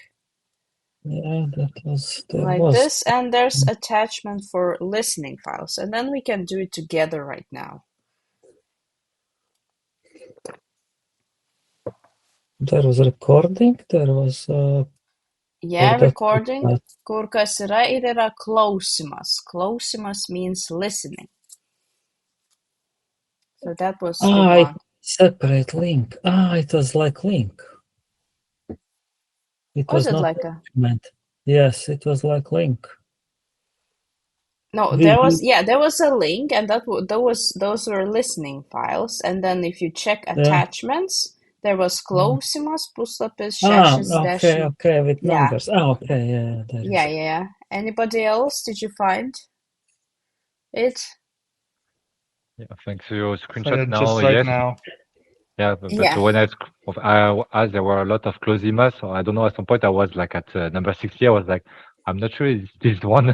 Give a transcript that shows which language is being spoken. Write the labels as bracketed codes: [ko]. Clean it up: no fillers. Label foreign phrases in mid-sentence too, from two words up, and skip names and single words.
[en] Yeah, that was this, and there's attachment for listening files, and then we can do it together right now. There was recording, there was... recording. [lt] Kur kas yra ir yra klausimas. [en] Klausimas means listening. So that was the one. Separate link. It was like link. It was not like document. Yes, it was like link. No, there was a link, and those were listening files. And then if you check attachments, there was [lt] klausimas, puslapis [en] 60. Okay, with numbers. Okay, yeah. Anybody else? Did you find it? Yeah, thanks for your screenshot now. Just right now. Yeah, but when I there were a lot of klausimas, so I don't know, at some point I was like at number 60, I was like, I'm not sure it's this one.